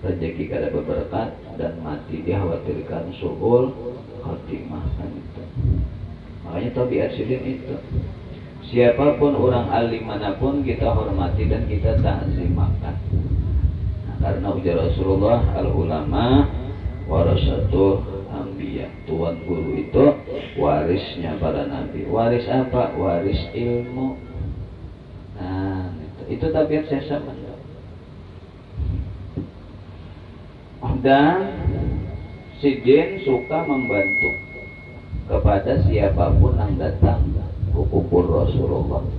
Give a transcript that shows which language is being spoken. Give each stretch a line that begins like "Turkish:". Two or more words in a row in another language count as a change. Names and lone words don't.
Banjar: rezeki kada berberkat dan mati dikhawatirkan
Arabic: suhul khotimah
Banjar: kan itu. Makanya tabiat sidin itu. Siapapun orang alim manapun kita hormati dan kita ta'zimakan. Nah, karena ujar Rasulullah
Arabic: al-ulama warasatul anbiya.
Banjar: Tuan guru itu warisnya para nabi. Waris apa? Waris ilmu. Nah, itu tabiat sesama. Dan sidin suka membantu kepada siapapun yang datang ke kubur Rasulullah.